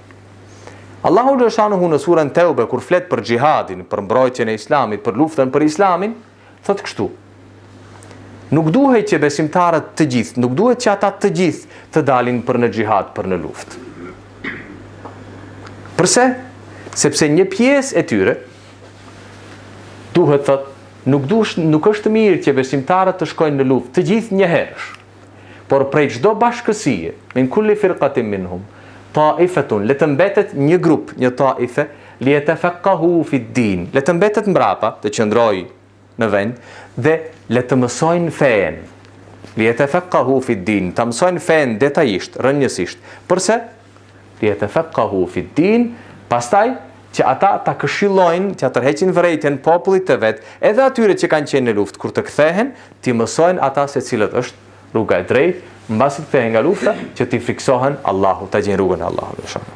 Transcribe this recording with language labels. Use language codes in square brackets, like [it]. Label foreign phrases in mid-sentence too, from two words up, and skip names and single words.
[sq] Allahu xhaleshanuhu në surën Teube kur flet për xhihadin, për mbrojtjen e Islamit, për luftën për Islamin, thot kështu: nuk duhet që besimtarët të gjithë, nuk duhet që ata të gjithë të dalin për në xhihad, për në luftë. Përse? Sepse një pjesë e tyre duhet thot, nuk është mirë që besimtarët të shkojnë në luftë të gjithë një herësh, por prej çdo bashkësie, [ar] من كل فرقة منهم طائفة, [sq] le të mbetet një grup, një ta'ife, [ar] ليتفقهوا في الدين, [sq] le të mbetet mbrapa, të qëndrojë në vend dhe le të mësojnë fen. [ar] ليتفقهوا في الدين, [sq] të mësojnë fen detajisht, rrënjësisht. Përse? [ar] ليتفقهوا في الدين, [sq] pastaj që ata ta këshillojnë, që tërheqin vërejtjen popullit të vet, edhe atyre që kanë qenë në luftë, kur të kthehen, ti mësojnë ata se cilët është rruga e drejtë, mbasi të kthehen nga lufta, që ti friksohen Allahu, ta gjejnë rrugën e Allahut xhaleshanuhu.